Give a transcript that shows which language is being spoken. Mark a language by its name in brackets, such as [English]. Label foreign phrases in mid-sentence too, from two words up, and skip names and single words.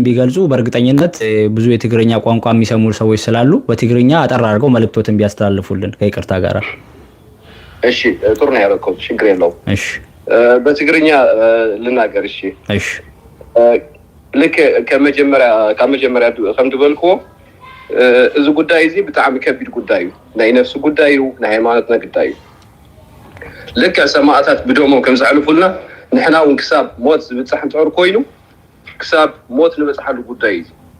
[Amharic] ቢገልጹ በእርግጠኝነት ብዙ የትግርኛ ቋንቋ የሚሰሙ ሰዎች ስላሉ በትግርኛ አጠር አድርገው መልእክቶትን ቢያስተላልፉልን ከይቅርታ ጋር። እሺ ጥሩ ነው ያደረከው፣ ችግር የለውም። እሺ በትግርኛ ልናገር። [Tigrinya] እሺ እሺ ልክ ከመጀመሪያ ከምትበልኮ እዚ ጉዳይ እዚ ብጣዕሚ ከቢድ ጉዳይ እዩ። ናይ ነፍሲ ጉዳይ እዩ፣ ናይ ሃይማኖትና ጉዳይ እዩ። ልክ ሰማዕታት ብደሞም ከም ዝሕልፉልና ንሕና እውን ክሳብ ሞት ዝብፅሕ እንትዕር ኮይኑ ክሳብ ሞት ንበፅሓሉ ጉዳይ እዩ።